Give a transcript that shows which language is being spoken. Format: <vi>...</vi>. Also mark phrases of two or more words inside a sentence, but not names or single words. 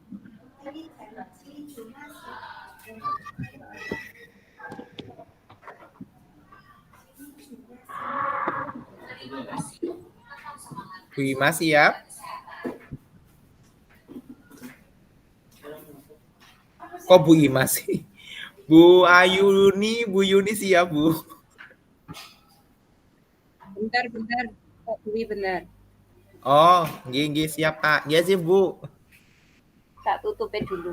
<id>Bu Ima siap? Kok Bu Ima sih? Bu Ayuni, Bu Yuni siap, Bu? Bentar. Pak Dwi benar. Oh, nggih siap, Kak. Nggih sih, Bu. Tak tutupin dulu.</id>